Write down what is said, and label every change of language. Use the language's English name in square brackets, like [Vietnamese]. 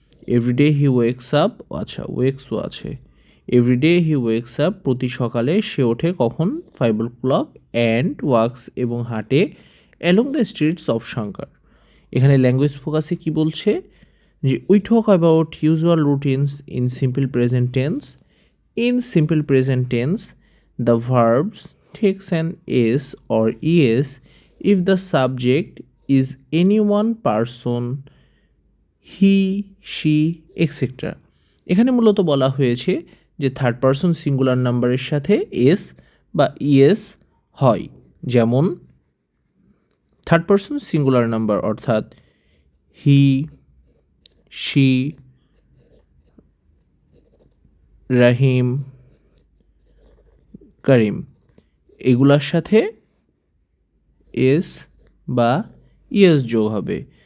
[English] everyday he wakes up, [Bangla] আচ্ছা ওয়েকসও আছে। [English] everyday he wakes up, [Bangla] প্রতি সকালে সে ওঠে কখন, [English] 5 o'clock, and works [Bangla] এবং হাঁটে [English] Along the streets of Shankar. [Bangla] এখানে ল্যাঙ্গুয়েজ ফোকাসে কি বলছে যে [English] We talk about usual routines in simple present tense. In simple present tense the verbs takes an s or es if the subject is any one person, he, she, etc. [Bangla] এখানে মূলত বলা হয়েছে যে third person singular নাম্বারের সাথে S বা ES হয়, যেমন থার্ড পারসন সিঙ্গুলার নাম্বার অর্থাৎ হি, শি, রাহিম, করিম, এগুলার সাথে এস বা ইএস যোগ হবে।